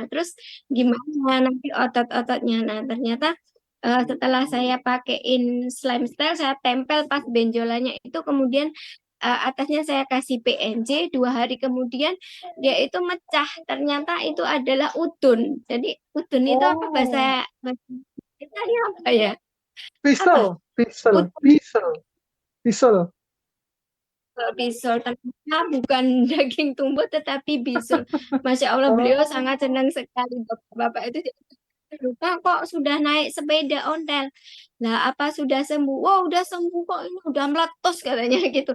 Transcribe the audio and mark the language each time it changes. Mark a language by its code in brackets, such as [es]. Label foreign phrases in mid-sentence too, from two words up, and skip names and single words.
[id] Terus gimana nanti otot-ototnya? Nah, ternyata setelah saya pakein slime style, saya tempel pas benjolannya itu, kemudian atasnya saya kasih PNJ, 2 hari kemudian dia itu mecah. Ternyata itu adalah udun. Jadi udun itu apa bahasa oh, bahasa Italia apa ya? Apa? pisel, pisel, Udun. pisel, pisel. Kalau bisul ternyata bukan daging tumbuh tetapi bisul. [ar] ماشاء الله [id] beliau Oh, sangat senang sekali bapak-bapak itu. lupa kok sudah naik sepeda ontel. Lah apa sudah sembuh? Wah udah sembuh kok, ini udah meletus katanya gitu.